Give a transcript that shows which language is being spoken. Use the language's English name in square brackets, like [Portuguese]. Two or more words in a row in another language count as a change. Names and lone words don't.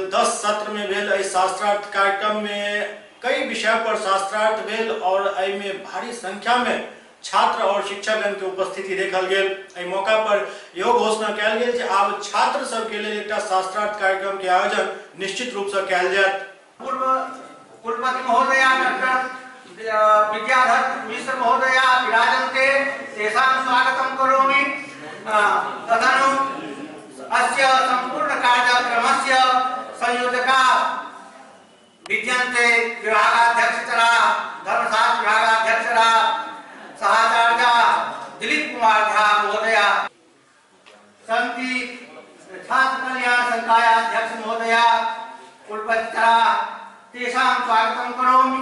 [Maithili] 10 सत्र में भेल एहि शास्त्रार्थ कार्यक्रम में कई विषय पर शास्त्रार्थ भेल और एहि में भारी संख्या में छात्र और शिक्षकगण के उपस्थिति देखल गेल। एहि मौका पर इहो घोषणा कयल गेल जे आब छात्र सब के लेल एकटा शास्त्रार्थ कार्यक्रम के आयोजन निश्चित रूप से कयल जायत। [Sanskrit] पूर्व कुलपति महोदया डॉक्टर विद्याधर मिश्र महोदया विराजन्ते तेषां स्वागतं करोमि। तदनु अस्य सम्पूर्ण कार्यक्रमस्य संयोजका विद्यन्ते विभागाध्यक्षरा धर्मशास्त्र विभागाध्यक्षरा सहाचार्या दिलीप कुमार झा महोदया सन्ति छात्र कल्याण संकाय अध्यक्ष महोदया कुलपतिरा तेषां स्वागतं करोमि।